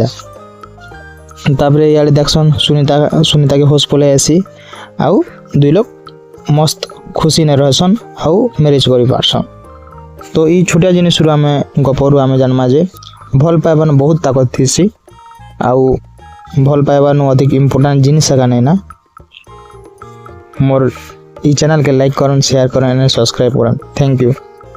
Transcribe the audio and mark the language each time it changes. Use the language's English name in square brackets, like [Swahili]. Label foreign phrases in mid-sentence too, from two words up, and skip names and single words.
[Sambalpuri] ତାପରେ ଇଆଡ଼େ ଦେଖସନ୍ ସୁନିତାକେ ହୋସ୍ ପଳେଇ ଆସି, ଆଉ ଦୁଇ ଲୋକ ମସ୍ତ ଖୁସିନେ ରହସନ୍ ଆଉ ମ୍ୟାରେଜ୍ କରିପାରସନ୍। ତ ଏଇ ଛୋଟିଆ ଜିନିଷରୁ ଆମେ ଗପରୁ ଆମେ ଜାନ୍ମା ଯେ ଭଲ ପାଇବାନ ବହୁତ ତାକତ ଥିସି, ଆଉ ଭଲ ପାଇବାନୁ ଅଧିକ ଇମ୍ପୋର୍ଟାଣ୍ଟ ଜିନିଷ ଏକା ନାଇଁ ନା। [Chhattisgarhi] मोर ई चैनल के लाइक करन, शेयर करन, सब्सक्राइब करन। [English] thank you.